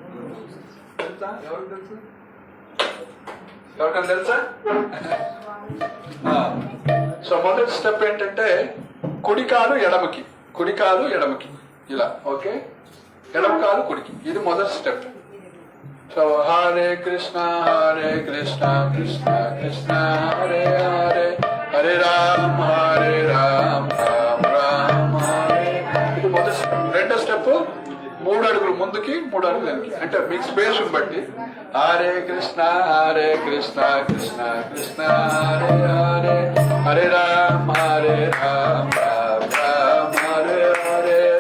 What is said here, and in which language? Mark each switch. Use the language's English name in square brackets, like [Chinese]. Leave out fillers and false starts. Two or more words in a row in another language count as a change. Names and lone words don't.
[Telugu] ఎవరికైనా తెలుసా? సో మొదటి స్టెప్ ఏంటంటే కుడికాలు ఎడమకి ఇలా. ఓకే, ఎడమ కాలు కుడికి. ఇది మొదటి స్టెప్. [Sanskrit] So Hare Krishna, Krishna Krishna, Hare Hare, Hare Ram, Ram Ram, Hare. [Telugu] ఇది మొదటి రెండో స్టెప్, 3 అడుగులు ముందుకి 3 అడుగులు వెనక్కి, అంటే మీకు స్పేస్ బట్టి. [Sanskrit] హరే కృష్ణ కృష్ణ కృష్ణ హరే హరే, హరే రామ్ రామ్ రామ్ హరే హరే.